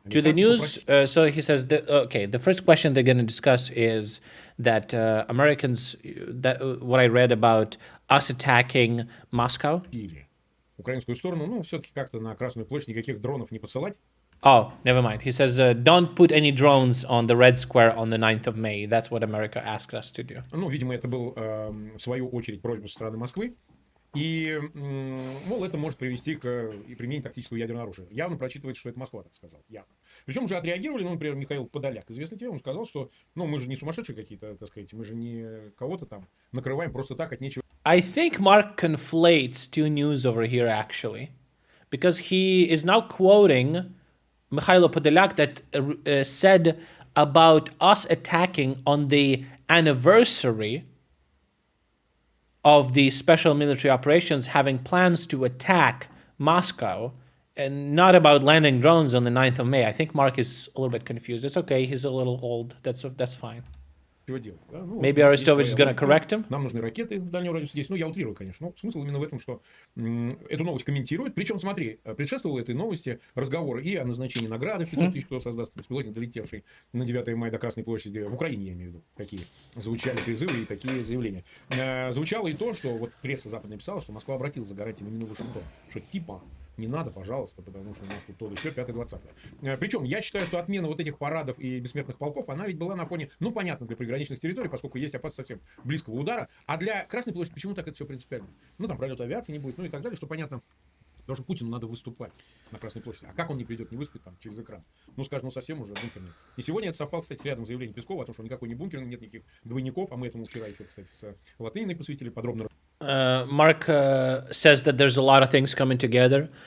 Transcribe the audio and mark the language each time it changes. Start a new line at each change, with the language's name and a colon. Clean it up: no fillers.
English: To the news, so he says that, okay, the first question they're going to discuss is that Americans, that what I read about us attacking Moscow.
Russian: украинскую сторону, ну, все-таки как-то на Красную площадь никаких дронов не посылать.
English: Oh, never mind. He says, don't put any drones on the Red Square on the 9th of May. That's what America asked us to do.
Russian: Ну, видимо, это был, в свою очередь, просьба со стороны Москвы. И, мол, это может привести к применению тактического ядерного оружия. Явно прочитывается, что это Москва так сказала. Явно. Причем уже отреагировали, ну, например, Михаил Подоляк, известный тебе, он сказал, что, ну, мы же не сумасшедшие какие-то, так сказать, мы же не кого-то там накрываем просто так от нечего.
English: I think Mark conflates two news over here, actually. Because he is now quoting Mikhailo Podolyak that said about us attacking on the anniversary of the special military operations having plans to attack Moscow, and not about landing drones on the 9th of May. I think Mark is a little bit confused. It's okay, he's a little old. That's fine. Maybe Arestovich is going to correct him?
Russian: Нам нужны ракеты дальнего радиуса здесь. Ну, я утрирую, конечно. Но смысл именно в этом, что эту новость комментируют. Причем, смотри, предшествовал этой новости разговор и о назначении награды в 500 тысяч, кто создаст беспилотник, долетевший на 9 мая до Красной площади. В Украине, я имею в виду, такие звучали призывы и такие заявления. Звучало и то, что вот пресса западная писала, что Москва обратилась за гарантиями именно в Вашингтон. Что типа не надо, пожалуйста, потому что у нас тут то, еще 5-20. Причем я считаю, что отмена вот этих парадов и бессмертных полков, она ведь была на фоне, ну, понятно, для приграничных территорий, поскольку есть опасность совсем близкого удара. А для Красной площади почему так это все принципиально? Ну, там пролета авиации не будет, ну и так далее, что понятно. Потому что Путину надо выступать на Красной площади. А как он не придет, не выступит там через экран? Ну, скажем, ну совсем уже бункерный. И сегодня это совпало, кстати, с рядом заявлений Пескова о том, что никакой не бункерный, нет никаких двойников, а мы этому вчера еще, кстати, с Латыниной посвятили подробно.
English: Mark says that there's a lot of things coming together.